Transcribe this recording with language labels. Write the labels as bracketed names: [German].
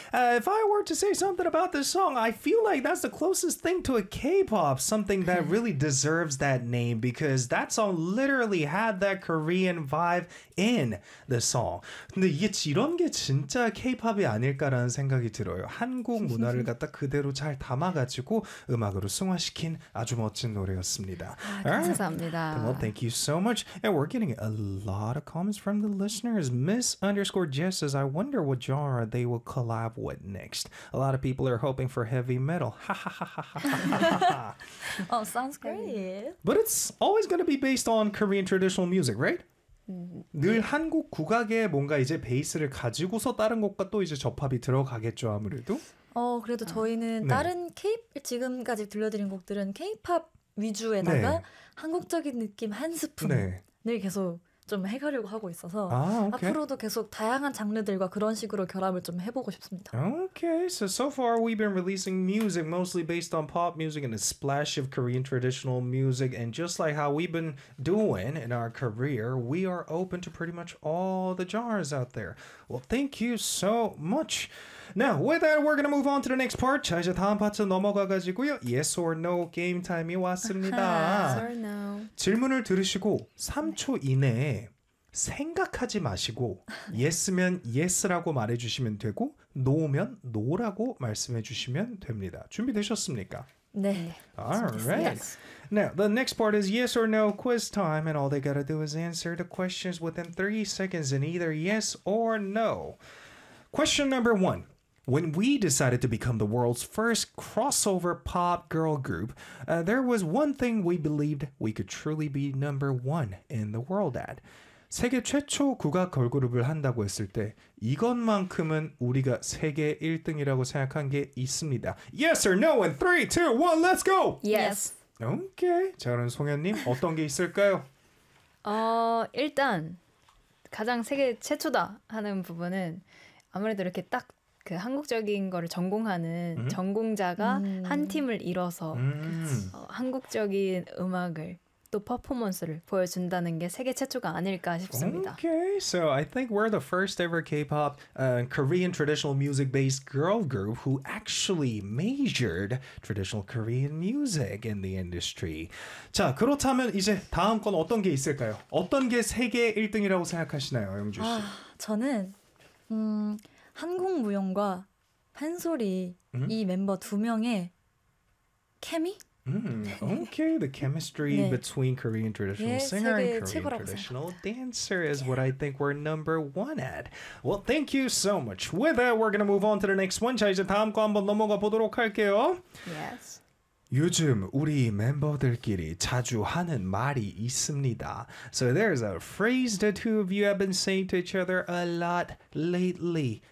[English] If I were to say something about this song, I feel like that's the closest thing to a K-pop, something that really deserves that name, because that song literally had that Korean vibe in the song. [Korean] 근데 이게 이런 게 진짜 K-pop이 아닐까라는 생각이 들어요. 한국 문화를 갖다 그대로 잘 담아가지고 음악으로 승화시킨 아주 멋진 노래였습니다. 아, 감사합니다. [English] Well, thank you so much. And we're getting a lot of comments from the listeners. Miss underscore Jess says, I wonder what genre they will collab with next. A lot of people are hoping for heavy metal. Ha ha ha ha ha. Oh, sounds great. But it's always going to be based on Korean traditional music, right? [Korean] 늘 네. 한국 국악에 뭔가 이제 베이스를 가지고서 다른 곡과 또 이제 접합이 들어가겠죠, 아무래도. 어, 그래도 저희는 아, 다른 네. K 지금까지 들려드린 곡들은 K-pop 위주에다가 네. 한국적인 느낌 한 스푼을 네. 계속 좀 해가려고 하고 있어서 아, [English] okay. [Korean] 앞으로도 계속 다양한 장르들과 그런 식으로 결합을 좀 해보고 싶습니다. [English] Okay, so far we've been releasing music mostly based on pop music and a splash of Korean traditional music. And just like how we've been doing in our career, we are open to pretty much all the genres out there. Well, thank you so much. Now, with that, we're going to move on to the next part. [Korean] 자, 이제 다음 파트 넘어가가지고요. [English] Yes or no, game time이 [Korean] 왔습니다. [English] Yes or no. [Korean] 질문을 들으시고 3초 이내에 생각하지 마시고 yes면 yes라고 말해주시면 되고 no면 no라고 말씀해주시면 됩니다. 준비되셨습니까? 네. [English] Alright. Yes. Now, the next part is yes or no quiz time, and all they gotta do is answer the questions within 3 seconds in either yes or no. Question number one. When we decided to become the world's first crossover pop girl group, there was one thing we believed we could truly be number one in the world at. [Korean] 세계 최초 국악 걸그룹을 한다고 했을 때 이것만큼은 우리가 세계 1등이라고 생각한 게 있습니다. [English] Yes or no in 3, 2, 1, let's go! Yes. Okay. [Korean] 자, 그럼 송현님 어떤 게 있을까요? 일단 가장 세계 최초다 하는 부분은 아무래도 이렇게 딱 그 한국적인 거를 전공하는 음? 전공자가 한 팀을 이뤄서 한국적인 음악을 또 퍼포먼스를 보여준다는 게 세계 최초가 아닐까 싶습니다. [English] Okay, so I think we're the first ever K-pop Korean traditional music-based girl group who actually majored traditional Korean music in the industry. [Korean] 자, 그렇다면 이제 다음 건 어떤 게 있을까요? 어떤 게 세계 1등이라고 생각하시나요, 영주 씨? 아, 저는 한국 무용과 판소리 이 멤버 두 명의 케미? [English] Okay, the chemistry [Korean] 네. [English] between Korean traditional [Korean] 네, [English] singer and Korean traditional [Korean] 생각합니다. [English] dancer is [Korean] 네. [English] what I think we're number one at. Well, thank you so much. With that, we're gonna move on to the next one. [Korean] 자, 이제 다음 거 한번 넘어가 보도록 할게요. [English] Yes. [Korean] 요즘 우리 멤버들끼리 자주 하는 말이 있습니다. [English] So there's a phrase the two of you have been saying to each other a lot lately.